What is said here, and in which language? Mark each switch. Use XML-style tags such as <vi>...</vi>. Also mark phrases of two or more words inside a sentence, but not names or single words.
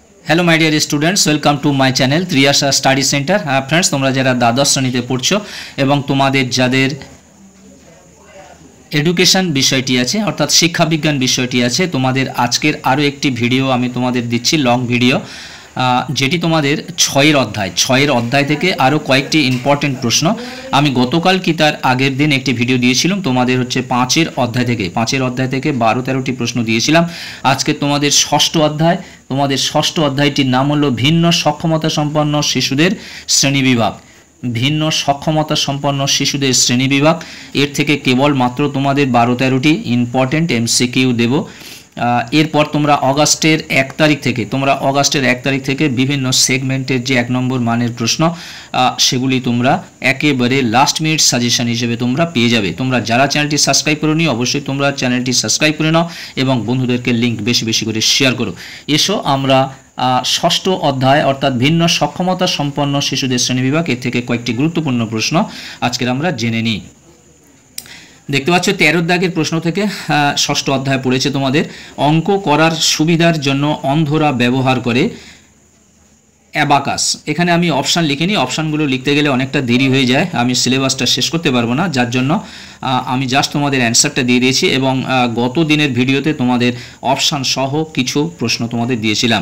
<en>Hello my dear students welcome to my channel Triyasha Study Centre.</en> <bn>ফ্রেন্ডস তোমরা যারা দ্বাদশ শ্রেণীতে পড়ছ এবং তোমাদের যাদের এডুকেশন বিষয়টি আছে অর্থাৎ শিক্ষা বিজ্ঞান বিষয়টি আছে তোমাদের আজকের আরো একটি ভিডিও আমি তোমাদের দিচ্ছি</bn> <en>long video</en> <bn>যেটি তোমাদের 6 অধ্যায় থেকে আরো কয়েকটি ইম্পর্ট্যান্ট প্রশ্ন আমি গতকাল কি তার আগের দিন একটি ভিডিও দিয়েছিলাম তোমাদের হচ্ছে 5 অধ্যায় থেকে 12-13টি প্রশ্ন দিয়েছিলাম। আজকে তোমাদের 6 অধ্যায় তোমাদের 6 অধ্যায়টির নাম হলো ভিন্ন সক্ষমতা সম্পন্ন শিশুদের শ্রেণীবিভাগ। ভিন্ন সক্ষমতা সম্পন্ন শিশুদের শ্রেণীবিভাগ এর থেকে কেবল মাত্র তোমাদের 12-13টি</bn> <en>important MCQ</en> <bn>দেব। এরপর তোমরা অগাস্টের 1 তারিখ থেকে বিভিন্ন সেগমেন্টের যে 1 নম্বর মানের প্রশ্ন সেগুলি তোমরা একেবারে</bn> <en>last minute suggestion</en> <bn>হিসেবে তোমরা পেয়ে যাবে। তোমরা যারা চ্যানেলটি সাবস্ক্রাইব করোনি অবশ্যই তোমরা চ্যানেলটি সাবস্ক্রাইব করে নাও এবং বন্ধুদেরকে লিংক বেশি বেশি করে শেয়ার করো। এসো আমরা ষষ্ঠ অধ্যায় অর্থাৎ ভিন্ন সক্ষমতা সম্পন্ন শিশুদের শ্রেণীবিভাগ এর থেকে কয়েকটি গুরুত্বপূর্ণ প্রশ্ন আজকে আমরা জেনে নিই। দেখতে পাচ্ছ 13 দাগের প্রশ্ন থেকে ষষ্ঠ অধ্যায় পড়েছে তোমাদের। অঙ্ক করার সুবিধার জন্য অন্ধরা ব্যবহার করে অ্যাবাকাস। এখানে আমি অপশন লিখিনি, অপশনগুলো লিখতে গেলে অনেকটা দেরি হয়ে যায়, আমি সিলেবাসটা শেষ করতে পারবো না, যার জন্য আমি জাস্ট তোমাদের অ্যানসারটা দিয়ে দিয়েছি এবং গত দিনের ভিডিওতে তোমাদের অপশন সহ কিছু প্রশ্ন তোমাদের দিয়েছিলাম।</bn>